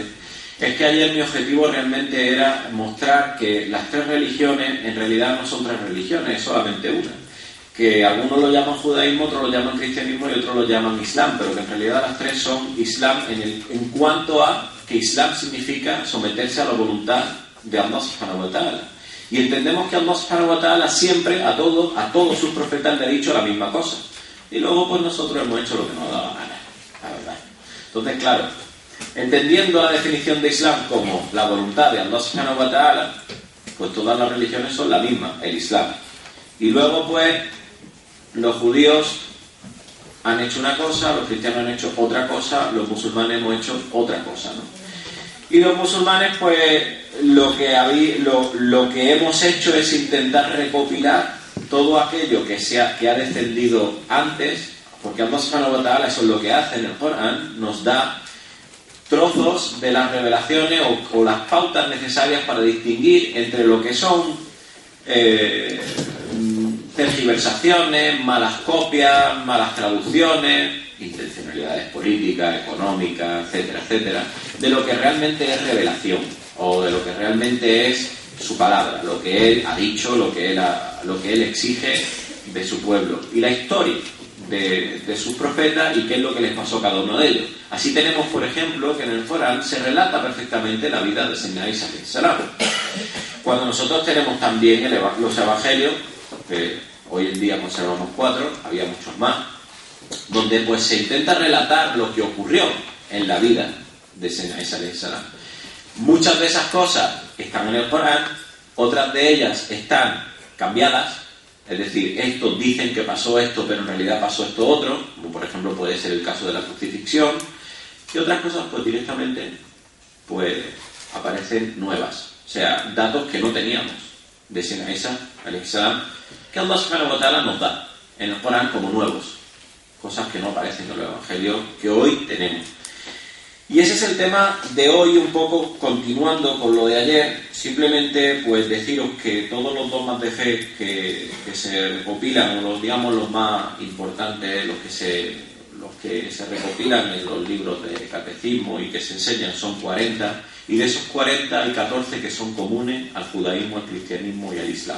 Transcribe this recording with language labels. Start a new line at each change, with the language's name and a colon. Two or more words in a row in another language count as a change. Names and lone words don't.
Spanish: Es que ayer mi objetivo realmente era mostrar que las tres religiones en realidad no son tres religiones, es solamente una. Que algunos lo llaman judaísmo, otros lo llaman cristianismo y otros lo llaman islam, pero que en realidad las tres son islam en cuanto a que islam significa someterse a la voluntad de Allah
Arabic: سبحانه وتعالى.
Spanish: Y entendemos que Allah
Arabic: سبحانه وتعالى
Spanish: siempre a todos sus profetas le ha dicho la misma cosa. Y luego pues nosotros hemos hecho lo que nos daba gana, la verdad. Entonces, claro, entendiendo la definición de islam como la voluntad de Allah
Arabic: سبحانه وتعالى,
Spanish: pues todas las religiones son la misma, el islam. Y luego pues los judíos han hecho una cosa, los cristianos han hecho otra cosa, los musulmanes hemos hecho otra cosa, ¿no? Y los musulmanes pues lo que hemos hecho es intentar recopilar todo aquello que ha descendido antes, porque Allah
Arabic: سبحانه وتعالى,
Spanish: eso es lo que hace en el Corán, nos da trozos de las revelaciones o las pautas necesarias para distinguir entre lo que son tergiversaciones, malas copias, malas traducciones, intencionalidades políticas, económicas, etcétera, etcétera, de lo que realmente es revelación. o de lo que realmente es su palabra, lo que Él ha dicho, lo que Él exige de su pueblo, y la historia de sus profetas y qué es lo que les pasó a cada uno de ellos. Así tenemos, por ejemplo, que en el Corán se relata perfectamente la vida de Señor Isa
Arabic: عليه السلام.
Spanish: Cuando nosotros tenemos también los evangelios, que hoy en día conservamos 4, había muchos más, donde pues se intenta relatar lo que ocurrió en la vida de Señor Isa
Arabic: عليه السلام.
Spanish: Muchas de esas cosas están en el Corán, otras de ellas están cambiadas. Es decir, estos dicen que pasó esto, pero en realidad pasó esto otro, como por ejemplo puede ser el caso de la crucifixión, y otras cosas pues directamente pues aparecen nuevas, o sea, datos que no teníamos de Señor Isa
Arabic: عليه السلام,
Spanish: que Allah
Arabic: سبحانه وتعالى
Spanish: nos da en el Corán como nuevos, cosas que no aparecen en los evangelios que hoy tenemos. Y ese es el tema de hoy, un poco continuando con lo de ayer. Simplemente pues deciros que todos los dogmas de fe que se recopilan, o los más importantes, los que se recopilan en los libros de catecismo y que se enseñan son 40, y de esos 40 hay 14 que son comunes al judaísmo, al cristianismo y al islam.